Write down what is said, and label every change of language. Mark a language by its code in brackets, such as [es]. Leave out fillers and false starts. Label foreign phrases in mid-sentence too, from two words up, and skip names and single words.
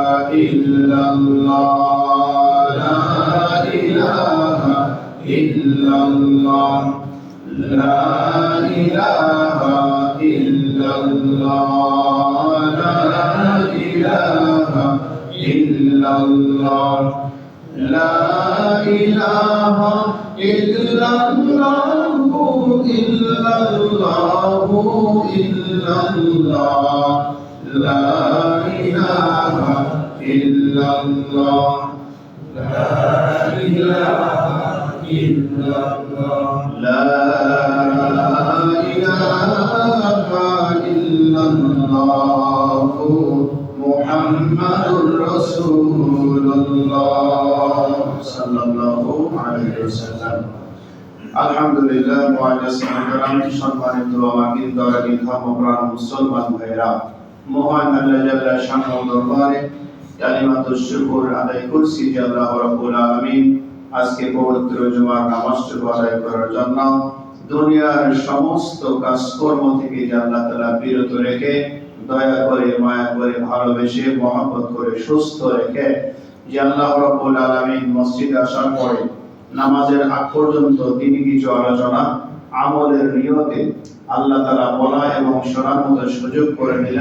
[ar] إلا الله، لا إله إلا الله، لا إله إلا الله، لا إله إلا الله، لا إله إلا الله, إلا الله، لا إله إلا الله، لا إله إلا الله، لا إله إلا الله، محمد رسول الله صلى الله عليه وسلم. [bn] আলহামদুলিল্লাহ, সম্মানিত আমাদের দয়ালু ধর্মপ্রাণ মুসলমান ভাইরা, মহান আল্লাহ জাল্লা শানুর দরবারে [ar] كلمة الشكر [bn] আদায় করছি যে [ar] الله رب العالمين [bn] আজকে পবিত্র জুমার নামাজটুকু আদায় করার জন্য দুনিয়ার সমস্ত কাজকর্ম থেকে যে [ar] الله تعالى [bn] বিরত রেখে দয়া করে, মায়া করে, ভালোবেসে, মহব্বত করে, সুস্থ রেখে যে [ar] الله رب العالمين [bn] মসজিদে আসার পরে নামাজের আগ পর্যন্ত তিনি কিছু আলোচনা আমলের নিয়তে [ar] الله تعالى [bn] বলা এবং শোনার মতো সুযোগ করে দিলেন।